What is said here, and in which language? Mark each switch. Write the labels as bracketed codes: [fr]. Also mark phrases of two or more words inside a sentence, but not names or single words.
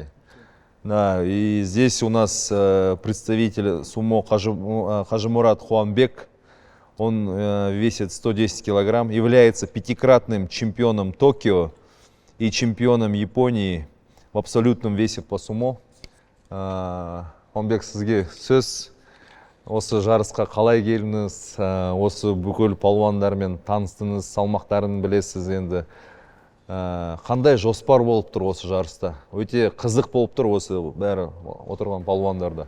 [ru] Да, и здесь у нас представитель сумо Хажимурат Хуанбек, он весит 110 килограмм, является 5-кратным чемпионом Токио и чемпионом Японии в абсолютном весе по сумо. [kk] Хуанбек, сізге сөз. Осы жарысқа қалай келдіңіз, осы бүкіл палуандармен таныстыңыз, салмақтарын білесіз енді. Қандай жоспар болып тұр осы жарыста? Өте қызық болып тұр осы бәрі отырған палуандарда.